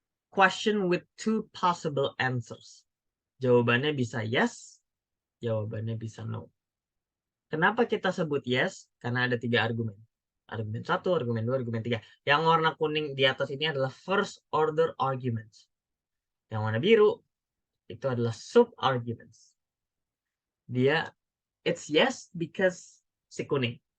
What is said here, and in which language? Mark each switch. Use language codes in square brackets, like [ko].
[en] Question with two possible answers. [id] Jawabannya bisa yes, jawabannya bisa no. Kenapa kita sebut yes? Karena ada tiga argumen. Argumen 1, argumen 2, argumen 3. Yang warna kuning di atas ini adalah first order arguments. Yang warna biru itu adalah sub arguments. Dia [en] it's yes because [id] si kuning.